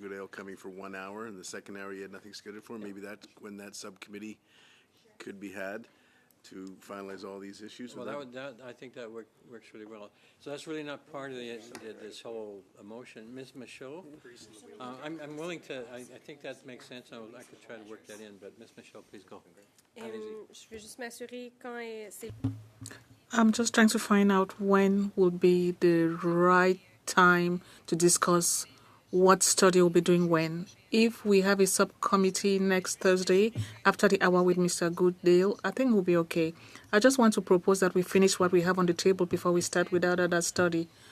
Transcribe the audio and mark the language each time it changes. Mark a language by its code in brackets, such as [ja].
[en] Goodale coming for 1 hour, and the second hour you had nothing scheduled for. Maybe that's when that subcommittee could be had to finalize all these issues. Well, I think that works really well. So that's really not part of this whole motion. Ms. Michaud, I'm willing to, I think that makes sense. I could try to work that in, but Ms. Michaud, please go. [fr] Je veux juste m'assurer quand c'est. [en] I'm just trying to find out when will be the right time to discuss what study we'll be doing when. If we have a subcommittee next Thursday after the hour with Mr. Goodale, I think we'll be okay. I just want to propose that we finish what we have on the table before we start with that other study.